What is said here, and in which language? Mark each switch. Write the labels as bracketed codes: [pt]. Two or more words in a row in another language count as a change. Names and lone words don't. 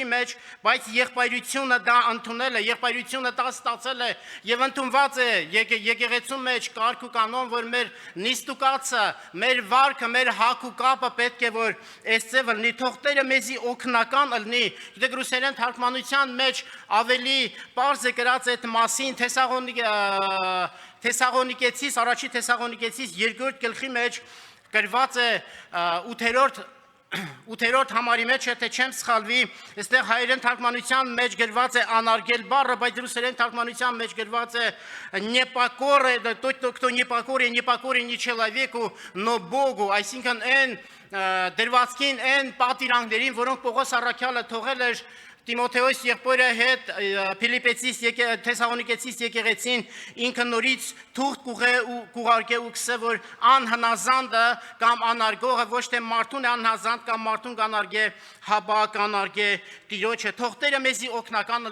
[hy] մեջ, բայց եղբայրությունը դա ընդունել է, եղբայրությունը դա ստացել է եւ ընդունված է եկեղեցու մեջ կարգ ու կանոն, որ մեր նիստուկացը, մեր վարքը, մեր հակ ու կապը պետք է որ այսպես լինի, թող Տերը մեզի օգնական լինի։ Գիտեք ռուսերեն թարգմանության մեջ ավելի պարզ է գրած այդ մասին Թեսաղոնիկեցիս, առաջի Թեսաղոնիկեցիս 2-րդ գլխի մեջ գրված է 8-րդ համարի մեջ, եթե չեմ սխալվի, այստեղ հայերեն թարգմանության մեջ գրված է անարգել բառը, բայց ռուսերեն թարգմանության մեջ գրված է [ru] непокоры, тот, кто непокорен ни человеку, но Богу, [hy] այսինքն այն դրվածքին, այն պատիրանքներին, որոնք Պողոս առաքյալը թողել էր Տիմոթեոս եղբորը հետ Փիլիպեցիս Թեսաղոնիկեցիս եկեղեցին ինքը նորից թուղթ կուղարկե ու կսե որ անհնազանդը կամ անարգողը ոչ թե մարդուն է անհնազանդ կամ մարդուն կանարգե հաբա կանարգե Տիրոջը թող Տերը մեզի օգնական